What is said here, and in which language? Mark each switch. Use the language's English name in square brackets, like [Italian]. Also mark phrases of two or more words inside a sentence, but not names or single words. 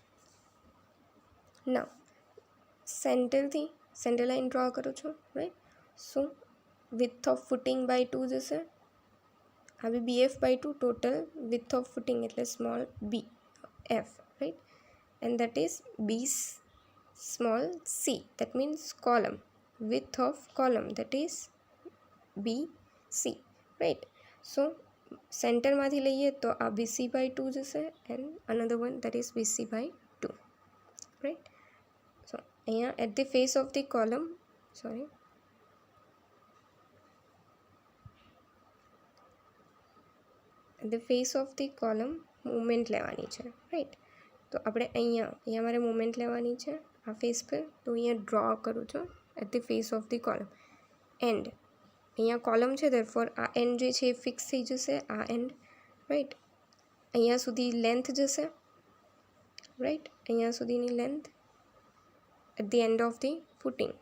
[English] Now center line draw [Gujarati] કરું છું, રાઈટ. [English] So width of footing by 2 [Gujarati] જશે, હવે [English] BF by 2 total width of footing [Gujarati] એટલે [English] small b f, right. And that is b small c, that means column, width of column, that is BC, right. So [Gujarati] સેન્ટરમાંથી લઈએ તો આ [English] BC by 2 જશે એન્ડ another one that is BC by 2, right. So અહીંયા at the face of the column, at the face of the column મોમેન્ટ [Gujarati] લેવાની છે, [English] રાઈટ. [Gujarati] તો આપણે અહીંયા મારે મોમેન્ટ લેવાની છે આ ફેસ પર, તો અહીંયા ડ્રો કરું છું [English] at the face of the column. [Gujarati] એન્ડ અહીંયા કોલમ છે ધેરફોર આ એન્ડ જે છે એ ફિક્સ થઈ જશે, આ એન્ડ, રાઈટ. અહીંયા સુધી લેન્થ જશે, રાઈટ, અહીંયા સુધીની લેન્થ [English] at the end of the footing.